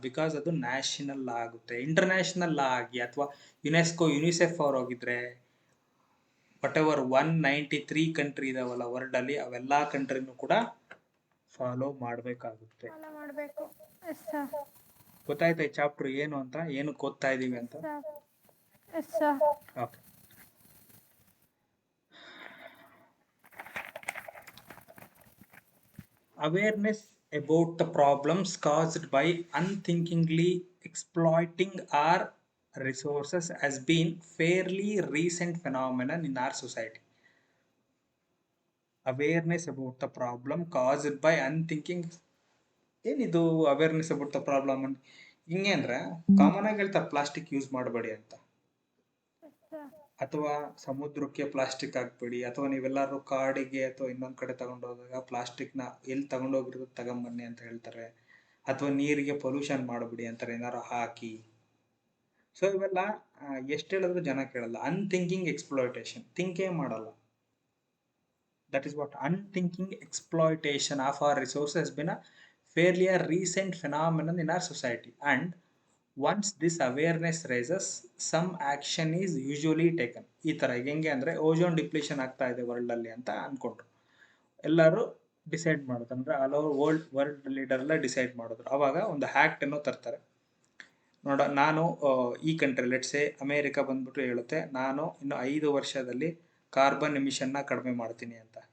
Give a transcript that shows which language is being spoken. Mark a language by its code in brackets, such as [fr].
[kn] Because ಅದು national law ಆಗುತ್ತೆ. International ಲಾ ಆಗಿ ಅಥವಾ ಯುನೆಸ್ಕೋ, ಯುನಿಸೆಫ್ ಅವ್ರು ಹೋಗಿದ್ರೆ ವಾಟ್ ಎವರ್ 193 ಕಂಟ್ರಿ ಇದಾವಲ್ಲ ವರ್ಲ್ಡ್ ಅಲ್ಲಿ, ಅವೆಲ್ಲಾ ಕಂಟ್ರಿನೂ ಕೂಡ ಫಾಲೋ ಮಾಡಬೇಕಾಗುತ್ತೆ. ಫಾಲೋ ಮಾಡಬೇಕು. [en] Yes sir. [kn] ಗೊತ್ತಾಯ್ತಾ ಈ ಚಾಪ್ಟರ್ ಏನು ಅಂತ, ಏನಕ್ಕೆ ಓದ್ತಾ ಇದೀವಿ ಅಂತ? [en] Yes sir. Okay, awareness about the problems caused by unthinkingly exploiting our resources has been fairly recent phenomenon in our society. Awareness about the problem caused by unthinking. [kn] ಏನಿದು [en] Awareness about the problem? [kn] ಹಿಂಗೆ ಅಂದ್ರೆ common ಆಗಿ ಹೇಳ್ತಾರೆ plastic use ಮಾಡಬೇಡಿ ಅಂತ, ಅಥವಾ ಸಮುದ್ರಕ್ಕೆ plastic ಹಾಕ್ಬೇಡಿ, ಅಥವಾ ನೀವೆಲ್ಲರೂ ಕಾಡಿಗೆ ಅಥವಾ ಇನ್ನೊಂದ್ ಕಡೆ ತಗೊಂಡೋದಾಗ ಪ್ಲಾಸ್ಟಿಕ್ನ ಎಲ್ಲಿ ತಗೊಂಡೋಗಿರೋದು ತಗೊಂಬನ್ನಿ ಅಂತ ಹೇಳ್ತಾರೆ. ಅಥವಾ ನೀರಿಗೆ ಪೊಲ್ಯೂಷನ್ ಮಾಡಬೇಡಿ ಅಂತಾರೆ ಏನಾರು ಹಾಕಿ. ಸೊ ಇವೆಲ್ಲ ಎಷ್ಟು ಹೇಳಿದ್ರು ಜನ ಕೇಳಲ್ಲ. ಅನ್ಥಿಂಕಿಂಗ್ ಎಕ್ಸ್ಪ್ಲಾಯ್ಟೇಷನ್, ಥಿಂಕೇ ಮಾಡಲ್ಲ. [en] That is what unthinking exploitation of our resources has been a fairly a recent phenomenon in our society, and once this awareness raises, some action is usually taken. [kn] ಈ ತರ ಹೆಂಗೆ ಅಂದ್ರೆ ಓಜೋನ್ ಡಿಪ್ಲೀಷನ್ ಆಗ್ತಾ ಇದೆ world ಅಲ್ಲಿ ಅಂತ ಅನ್ಕೊಂಡ್ರು, ಎಲ್ಲರೂ decide ಮಾಡೋದು ಅಂದ್ರೆ ಆಲ್ ಓವರ್ ವರ್ಲ್ಡ್ ಲೀಡರ್ ಎಲ್ಲ ಡಿಸೈಡ್ ಮಾಡಿದ್ರು. ಅವಾಗ ಒಂದು ಆಕ್ಟ್ ಅನ್ನು ತರ್ತಾರೆ. ನೋಡ, ನಾನು ಈ ಕಂಟ್ರಿ ಲೆಟ್ಸೆ ಅಮೇರಿಕಾ ಬಂದ್ಬಿಟ್ಟು ಹೇಳುತ್ತೆ ನಾನು ಇನ್ನು 5 ವರ್ಷದಲ್ಲಿ ಕಾರ್ಬನ್ ಎಮಿಷನ್ನ ಕಡಿಮೆ ಮಾಡ್ತೀನಿ ಅಂತ.